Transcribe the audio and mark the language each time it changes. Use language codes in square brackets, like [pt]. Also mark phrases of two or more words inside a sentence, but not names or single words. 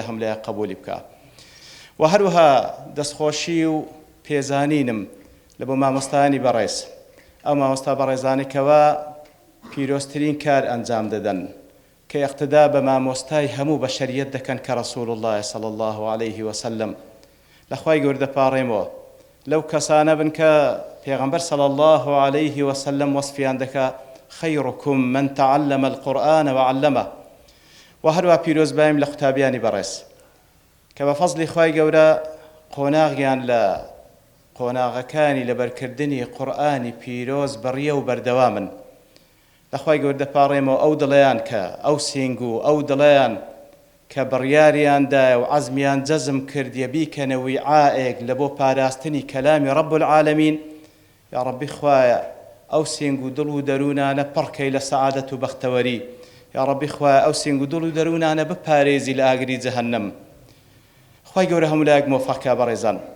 [ckb] هەم لایە قبولی بکە و هەروها دەستخۆشی و پێزانینم لە بۆ مامۆستایانی بەڕێز ئەو مامۆستا بەڕێزانێکەوە پیرۆزترین کار ئەنجام دەدەن کە ئیقتدا بە مامۆستای هەموو بەشەریەت دەکەن کە [ar] ڕەسوول الله صلی الله عليه [ckb] وسلم لە خوای گەورە دەپاڕێمەوە لەو کەسانە بن کە پێغەمبەر [ar] صلی الله عليه وسلم [ckb] وەسفیان دەکا [ar] خيركم من تعلم القرآن وعلمه [ckb] وهروها پیرۆزبایم لە قوتابیانی بەڕێز کە بە فەزلی خوای گەورە قۆناغیان لە قۆناغەکانی لەبەرکردنی قورئانی پیرۆز بەڕیە و بەردەوامن لە خوای گەورە دەپاڕێمەوە ئەو دڵیان کە ئەو سینگ و ئەو دڵیان کە بڕیاریاندایە و عەزمیان جەزم کردیە بیکەنە ویعائێک لە بۆ پاراستنی کەلامی [ar] ڕەب العالەمین [ckb] یا ڕەبی خوایە ئەو سینگ و دڵ و دەروونانە پڕکەی لە سەعادەت و بەختەوەری یا ڕەبی خوایە ئەو سینگ و دڵ و دەروونانە بپارێزی لە ئاگری جەهەنەم خوای گەورە هەموو لایەک مۆفەقکە بەڕێزان